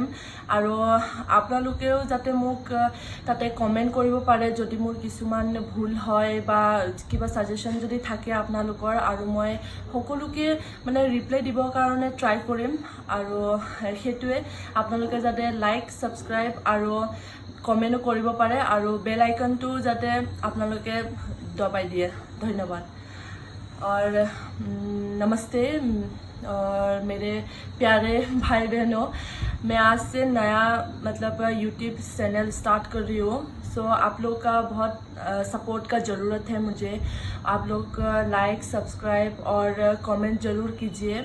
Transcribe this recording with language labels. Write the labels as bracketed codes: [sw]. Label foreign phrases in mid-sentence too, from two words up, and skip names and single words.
[as] আৰু আপোনালোকেও যাতে মোক তাতে কমেণ্ট কৰিব পাৰে যদি মোৰ কিছুমান ভুল হয় বা কিবা ছাজেশ্যন যদি থাকে আপোনালোকৰ, আৰু মই সকলোকে মানে ৰিপ্লাই দিবৰ কাৰণে ট্ৰাই কৰিম। আৰু সেইটোৱে আপোনালোকে যাতে লাইক ছাবস্ক্ৰাইব আৰু কমেণ্টো কৰিব পাৰে আৰু বেল আইকনটো যাতে আপোনালোকে দবাই দিয়ে। [hi] ধন্যবাদ और नमस्ते। और मेरे प्यारे भाई बहनों, मैं आज से नया मतलब यूट्यूब चैनल स्टार्ट कर रही हूँ। सो आप लोग का बहुत सपोर्ट का ज़रूरत है मुझे। आप लोग लाइक सब्सक्राइब और कमेंट ज़रूर कीजिए।